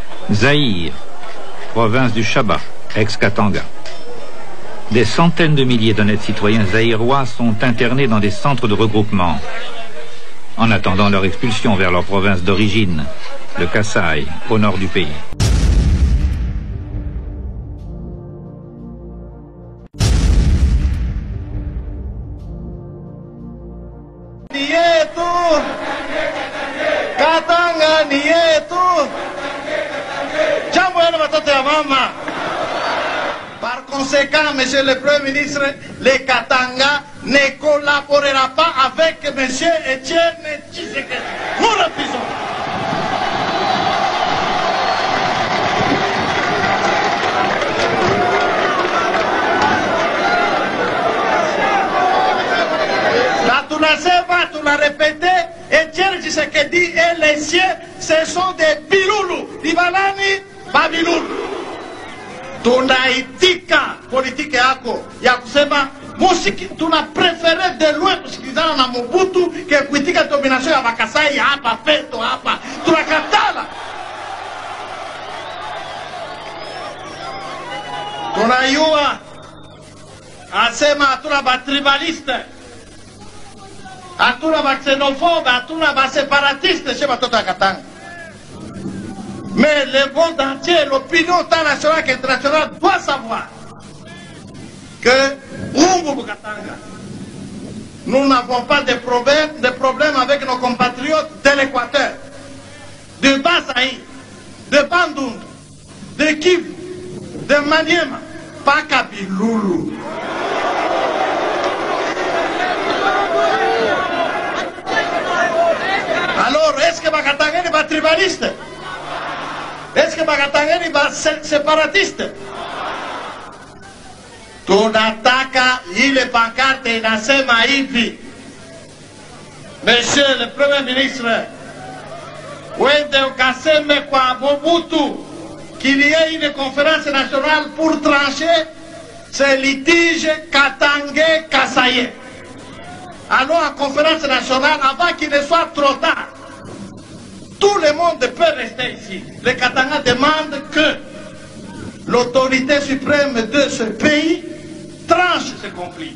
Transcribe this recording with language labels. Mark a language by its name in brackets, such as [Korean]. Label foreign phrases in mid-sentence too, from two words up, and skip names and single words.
[French] Zaïre, province du Chaba, ex-Katanga. Des centaines de milliers d'honnêtes citoyens zaïrois sont internés dans des centres de regroupement, en attendant leur expulsion vers leur province d'origine, le Kasaï, au nord du pays. [Swahili] Katanga ni yetu. Jambo yenu watoto ya mama. [French] Par conséquent, monsieur le Premier ministre, le Katanga ne collaborera pas avec monsieur Etienne Tshisekedi. Nous refusons. Là, tu la sais pas, tu l'as répété. Etienne Tshisekedi et les siens, ce sont des biloulous. Dibalani, babiloulou. [Swahili] Tunaitika politiki yako ya kusema musiki, tuna [French] prefere de loin [Swahili] kusikilizana na Mobutu ke kuitika domination ya Bakasai hapa peto hapa. Tunakatala. Tunayua asema hatuna batribaliste, hatuna baxenofobe, hatuna baseparatiste chez batoto ya Katanga. [French] Mais le monde entier, l'opinion tant nationale qu'internationale doit savoir que Katanga, nous n'avons pas de problème avec nos compatriotes de l'Équateur, de Basaï, de Bandung, de Kivu, de Maniema, pas Kabiloulou. Alors, est-ce que Bakatanga n'est pas tribaliste? Est-ce que Bakatanga n'est pas séparatiste? [Swahili] Tunataka ile pancarte inasema hivi: [French] Monsieur le Premier ministre, [Swahili] wende ukaseme kwa Mobutu [French] qu'il y ait une conférence nationale pour trancher ce litige Katanga-Kasaye. Allons à conférence nationale avant qu'il ne soit trop tard. Tout le monde peut rester ici. Le Katanga demande que l'autorité suprême de ce pays tranche ce conflit.